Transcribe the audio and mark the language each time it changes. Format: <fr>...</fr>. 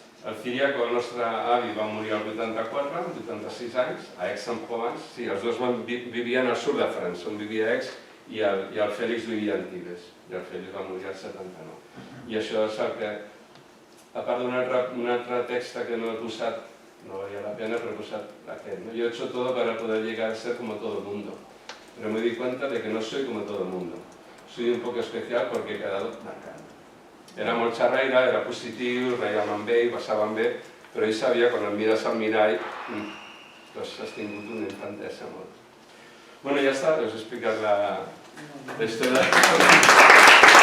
<ca>El Ciriaco, el nostre avi, va morir al 84, 86 anys, a Aix-en-Provence. Sí, els dos vivien al sud de França, on vivia Aix, i el Félix vivia en Tibes. I el Félix va morir al 79. I això és el que, a part d'un altre text que no he posat, no valia la pena, però he posat aquest.</ca> <es>Yo he hecho todo para poder llegar a ser como todo el mundo. Pero me di cuenta de que no soy como todo el mundo. Soy un poco especial porque he quedado marcado.</es> <ca>Era molt xerraire, era positiu, reiem amb ell, passàvem bé, però ell sabia, quan em mires al mirall, has tingut una infantesa molt. Bueno, ja està, us he explicat la història.</ca>